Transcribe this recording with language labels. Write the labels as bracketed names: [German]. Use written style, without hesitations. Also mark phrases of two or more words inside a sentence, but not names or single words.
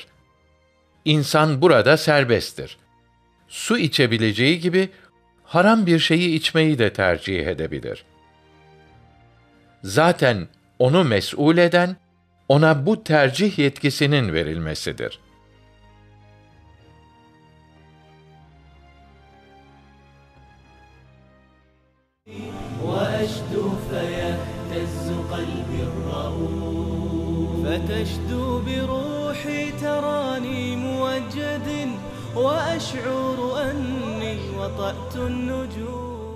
[Turkish] İnsan burada serbesttir. Su içebileceği gibi haram bir şeyi içmeyi de tercih edebilir. Zaten onu mes'ul eden, ona bu tercih yetkisinin verilmesidir. [Arabic] وأشدو فيهتز قلبي الرؤوف فتشدو بروحي تراني موجد وأشعر أني وطأت النجوم